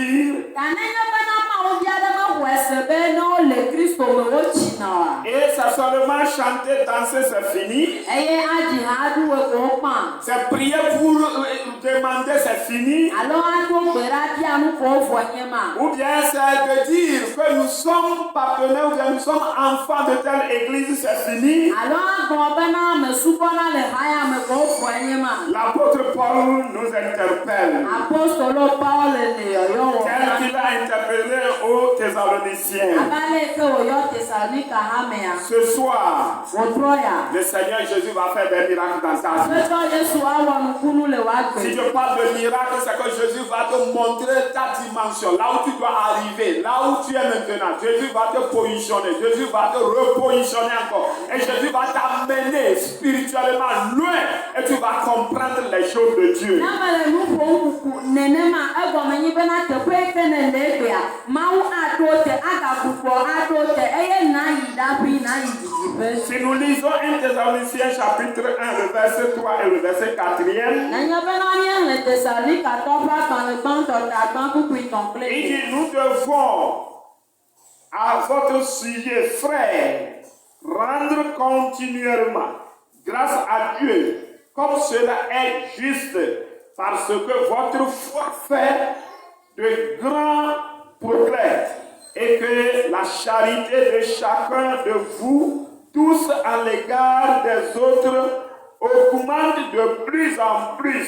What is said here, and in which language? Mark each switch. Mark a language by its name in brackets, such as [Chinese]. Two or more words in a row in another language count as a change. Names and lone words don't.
[Ewe] Ta nenye bena mawuvi aɖe xɔ ese be ne wole Kristo me wotsina oa. [French] Et c'est seulement chanter, danser, c'est fini. [Ewe] Eye aɖi ha aɖuwo ke wokpã. [French] C'est prier pour demander, c'est fini. [Ewe] Alo aɖo gbe ɖa bia nu ko wovɔ nye ma. [French] Ou bien c'est de dire que nous sommes partenaires, ou bien nous sommes enfants de telle église, c'est fini. [Ewe] Alo agblɔ bena ame subɔna le haya me ko wovɔ nye ma. [French] L'apôtre Paul nous interpelle. [Ewe] Apostolo Paul le yɔyɔ wɔ. [French] Tel qu'il a interpellé aux Thessaloniciens. [Ewe] Abale ke wòyɔ Tesalonika hamea. [French] Ce soir, [Ewe] Wòtrɔ ya. [French] le Seigneur Jésus va faire des miracles dans ta vie. [Ewe] Aƒetɔ Yesu awɔ nukunu le [French] Si [Ewe] w'agbe. [French] je parle de miracle, c'est que Jésus va te montrer ta dimension, là où tu dois arriver, là où tu es maintenant. Jésus va te positionner, Jésus va te repositionner encore. Et Jésus va t'amener spirituellement loin et tu vas comprendre les choses de Dieu. [Ewe] N'amele nu ƒom kuku nenema egɔme nyi bena teƒe yi ke ne le egbea, Mawu aɖo te, agagbugbɔ aɖo te eye na yi ɖaƒi na yi didiƒe. [French] Si nous lisons 1 Thessaloniciens chapitre 1, le verset 3 et le verset 4e, [Ewe] Nenye bena míele Tesalonikatɔ ƒe agbalẽ gbãtɔ ta gbã kpukpui tɔ̃kple [French] il [Ewe] eve. [French] dit, nous devons à votre sujet, frères, rendre continuellement grâce à Dieu, comme cela est juste, parce que votre foi fait de grands progrès et que la charité de chacun de vous, tous à l'égard des autres, augmente de plus en plus.